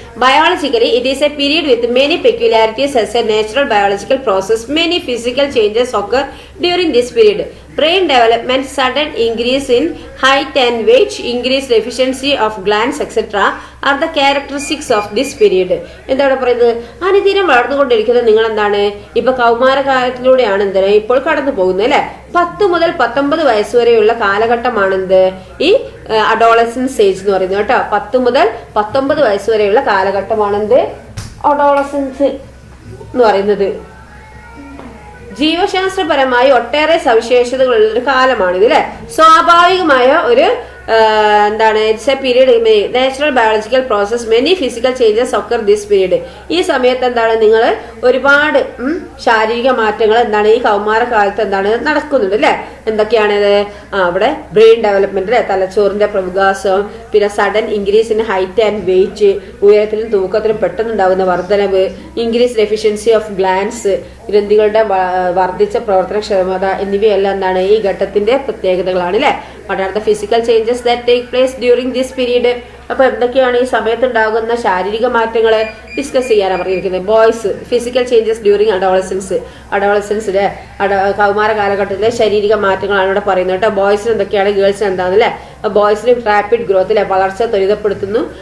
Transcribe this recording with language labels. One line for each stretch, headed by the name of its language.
English: Biologically, it is a period with many peculiarities as a natural biological process. Many physical changes occur during this period. Brain development, sudden increase in height and weight, increased efficiency of glands, etc. are the characteristics of this period.
Malayalam: എന്താണ് പറയുന്നത്? അനുദിനം വളർന്നുകൊണ്ടിരിക്കുന്ന നിങ്ങൾ എന്താണ് ഇപ്പൊ കൗമാരകാലത്തിലൂടെയാണ് എന്താണ് ഇപ്പോൾ കടന്നു പോകുന്നത് അല്ലെ. 10 മുതൽ 19 വയസ്സ് വരെയുള്ള കാലഘട്ടമാണെന്ത് ഈ അഡോളസൻസ് ഏജ് എന്ന് പറയുന്നത് കേട്ടോ. 10 മുതൽ 19 വയസ്സ് വരെയുള്ള കാലഘട്ടമാണെന്ത് അഡോളസൻസ് എന്ന് പറയുന്നത്. ജീവശാസ്ത്രപരമായി ഒട്ടേറെ സവിശേഷതകളുള്ള ഒരു കാലമാണിത് അല്ലെ. സ്വാഭാവികമായ ഒരു എന്താണ്
English: It's a period natural biological process. Many physical changes occur this period.
Malayalam: ഈ സമയത്ത് എന്താണ് നിങ്ങൾ ഒരുപാട് ശാരീരിക മാറ്റങ്ങൾ എന്താണ് ഈ കൗമാര കാലത്ത് എന്താണ് നടക്കുന്നുണ്ട് അല്ലെ. എന്തൊക്കെയാണിത്? അവിടെ ബ്രെയിൻ ഡെവലപ്മെന്റ് അല്ലെ, തലച്ചോറിന്റെ പ്രവികാസം, പിന്നെ
English: sudden increase in height and weight,
Malayalam: ഉയരത്തിലും തൂക്കത്തിലും പെട്ടെന്നുണ്ടാകുന്ന വർധനവ്,
English: increased efficiency of glands,
Malayalam: ഗ്രന്ഥികളുടെ വർദ്ധിച്ച പ്രവർത്തനക്ഷമത എന്നിവയെല്ലാം എന്താണ് ഈ ഘട്ടത്തിന്റെ പ്രത്യേകതകളാണ് അല്ലെ.
English: What are the physical changes that take place during this period?
Malayalam: അപ്പൊ എന്തൊക്കെയാണ് ഈ സമയത്ത് ഉണ്ടാകുന്ന ശാരീരിക മാറ്റങ്ങളെ ഡിസ്കസ് ചെയ്യാനാണ് പറഞ്ഞിരിക്കുന്നത്.
English: boys physical changes during
Malayalam: അഡോളസൻസിലെ കൗമാര കാലഘട്ടത്തിലെ ശാരീരിക മാറ്റങ്ങളാണ് ഇവിടെ പറയുന്നത് കേട്ടോ. ബോയ്സിന് എന്തൊക്കെയാണ്, ഗേൾസിന് എന്താണെന്നല്ലേ. ബോയ്സിന് റാപ്പിഡ് ഗ്രോത്ത് അല്ലെ, വളർച്ച ത്വരിതപ്പെടുത്തുന്നു.